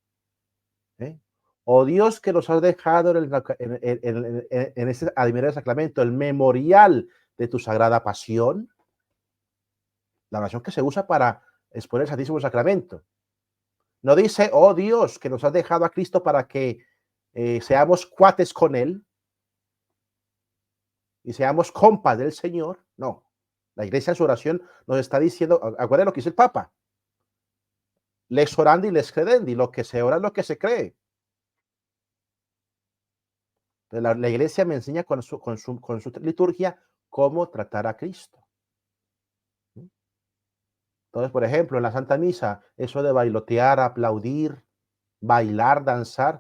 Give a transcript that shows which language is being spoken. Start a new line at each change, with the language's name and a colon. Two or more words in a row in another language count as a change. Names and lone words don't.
Spanish: Oh Dios, que nos has dejado en ese admirable sacramento, el memorial de tu sagrada pasión, la oración que se usa para exponer el Santísimo Sacramento. No dice, oh Dios, que nos has dejado a Cristo para que seamos cuates con Él y seamos compas del Señor. No, la iglesia en su oración nos está diciendo, acuérdense lo que dice el Papa,
Latin: lex orandi, lex credendi,
Spanish: lo que se ora es lo que se cree. La iglesia me enseña con su liturgia cómo tratar a Cristo. Entonces, por ejemplo, en la Santa Misa, eso de bailotear, aplaudir, bailar, danzar.